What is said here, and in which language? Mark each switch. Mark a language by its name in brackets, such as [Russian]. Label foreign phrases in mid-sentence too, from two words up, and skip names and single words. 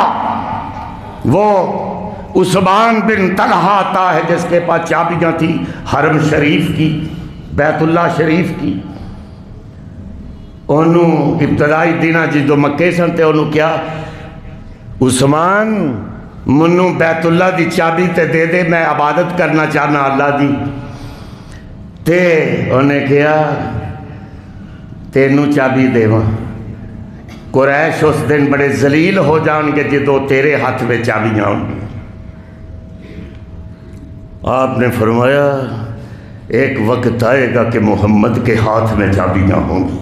[Urdu] وہ عثمان بن طلحہ آتا ہے جس کے پاس چابیاں تھی حرم شریف کی، بیت اللہ شریف کی، [Punjabi] انہوں ابتدائی دنہ جدو مکے سن تے انہوں کیا، عثمان منوں بیت اللہ دی چابی تے دے دے، میں عبادت کرنا چاہنا اللہ دی، تے انہیں کیا تینوں چابی دے وہاں، قریش اس دن بڑے ذلیل ہو جان گے جدو [Urdu] تیرے ہاتھ میں چابیاں ہوں گی۔ آپ نے فرمایا ایک وقت آئے گا کہ محمد کے ہاتھ میں چابیاں ہوں گی۔